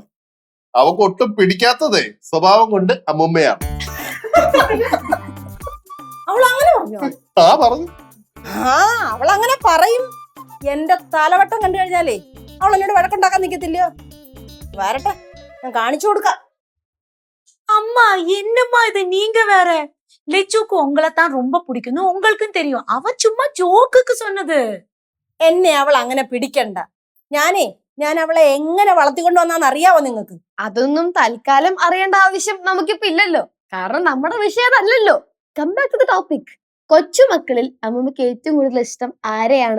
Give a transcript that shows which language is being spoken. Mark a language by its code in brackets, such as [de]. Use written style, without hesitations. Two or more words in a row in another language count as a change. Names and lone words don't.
[ml] അവൾക്ക് ഒട്ടും പിടിക്കാത്തതേ സ്വഭാവം കൊണ്ട് അമ്മുമ്മയാണ്. അവൾ അങ്ങനെ പറഞ്ഞോ? പറഞ്ഞു. അവൾ അങ്ങനെ പറയും. എന്റെ തലവട്ടം കണ്ടു കഴിഞ്ഞാലേ അവൾ എന്നോട് വഴക്കുണ്ടാക്കാൻ നിക്കത്തില്ലയോ? വരട്ടെ, ഞാൻ കാണിച്ചു കൊടുക്കാം. [ta] அம்மா என்னம்மா இது, நீங்க வேற. லெச்சுக்கு உங்களை தான் ரொம்ப பிடிக்கும், உங்களுக்கும் தெரியும். அவ சும்மா ஜோக்குக்கு சொன்னது. [ml] എന്നെ അവൾ അങ്ങനെ പിടിക്കണ്ട. ഞാൻ അവളെ എങ്ങനെ വളർത്തിക്കൊണ്ടു വന്നാന്ന് അറിയാവോ നിങ്ങൾക്ക്? അതൊന്നും തൽക്കാലം അറിയേണ്ട ആവശ്യം നമുക്കിപ്പോ ഇല്ലല്ലോ. കാരണം നമ്മുടെ വിഷയം അതല്ലല്ലോ. [en] come back to the topic. [ml] കൊച്ചുമക്കളിൽ അമ്മൂമ്മക്ക് ഏറ്റവും കൂടുതൽ ഇഷ്ടം ആരെയാണ്?